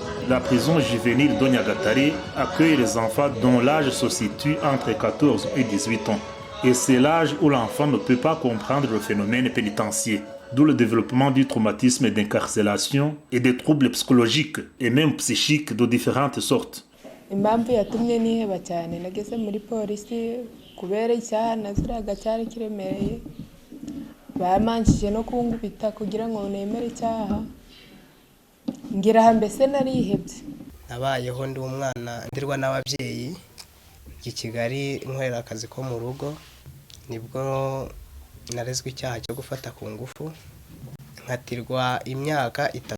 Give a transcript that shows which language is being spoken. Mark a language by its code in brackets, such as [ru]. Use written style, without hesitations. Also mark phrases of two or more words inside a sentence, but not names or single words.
[fr] La prison juvénile d'Onyagatare accueille les enfants dont l'âge se situe entre 14 et 18 ans. Et c'est l'âge où l'enfant ne peut pas comprendre le phénomène pénitentiaire, d'où le développement du traumatisme d'incarcération et des troubles psychologiques et même psychiques de différentes sortes. [rw] Impamvu yatumye niheba cyane nageze muri polisi kubera icyaha naziraga cyari kiremereye bamanjije no kungubita kugira ngo nemere icyaha ngira mbese narihebye. Nabayeho ndi umwana ndirwa n'ababyeyi i Kigali nkorera akazi ko mu rugo, nibwo narezwe icyaha cyo gufata ku ngufu nkatirwa imyaka 3.